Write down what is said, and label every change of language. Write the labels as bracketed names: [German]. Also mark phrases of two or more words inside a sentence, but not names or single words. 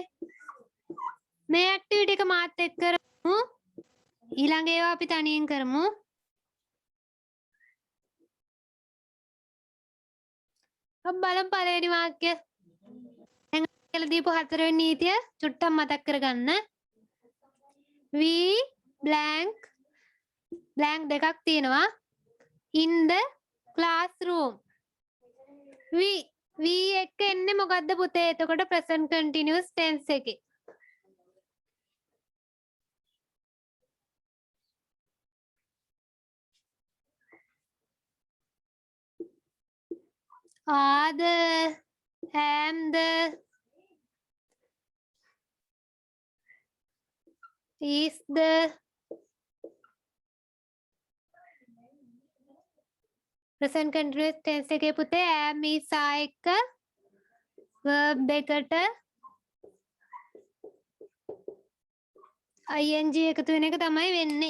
[Sinhala] මේ ඇක්ටිවිටි එක මාත් එක්ක කරමු. ඊළඟ ඒවා අපි තනියෙන් කරමු. අප බලමු පළවෙනි වාක්‍ය. දැන් කියලා දීපු හතරවෙනි නීතිය චුට්ටක් මතක් කරගන්න. [English] we blank [Sinhala] දෙකක් තියෙනවා. [English] in the classroom. [Sinhala] we එක්ක එන්නේ මොකද්ද පුතේ? එතකොට [English] present continuous tense එකේ. are the, am the, is the, present continuous tense [Sinhala] එකේ පුතේ [English] am is are [Sinhala] එක්ක verb එකට ing එකතු වෙන එක තමයි වෙන්නේ.